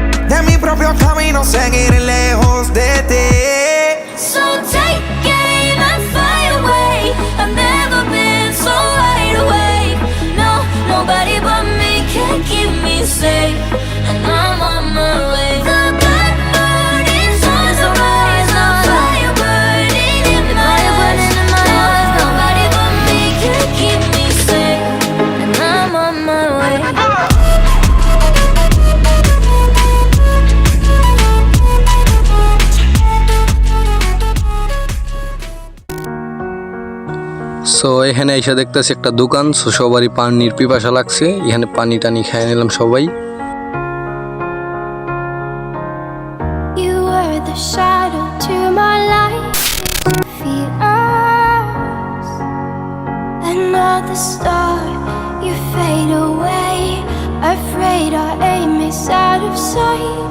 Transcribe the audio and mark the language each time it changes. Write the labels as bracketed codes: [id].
[es] De mi propio camino seguir lejos de ti. [en] So take aim and fly away. I've never been so wide awake. No, nobody but me can keep me safe, and I'm on my way. The good morning sun's arise, the fire burning in my eyes. No, nobody but me can keep me safe, and I'm on my way. [bn] So এখানে এসে দেখতেছি একটা দোকান। So সবারই পানির পিপাসা লাগছে, এখানে পানি টানি খেয়ে নিলাম সবাই। [en] You were the shadow to my light. Feet us. Another star, you fade away. Afraid our aim is out of sight.